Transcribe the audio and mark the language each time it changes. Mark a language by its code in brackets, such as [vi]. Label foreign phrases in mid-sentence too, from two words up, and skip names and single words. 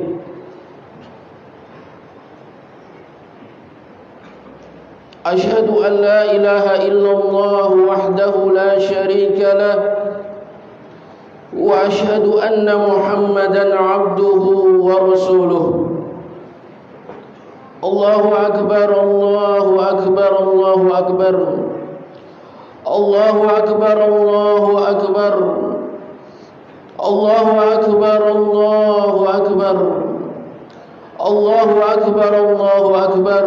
[ar] أشهد أن لا إله إلا الله وحده لا شريك له وأشهد أن محمدا عبده ورسوله. الله أكبر، الله أكبر، الله أكبر. الله أكبر، الله أكبر. الله أكبر، الله أكبر. الله أكبر، الله أكبر.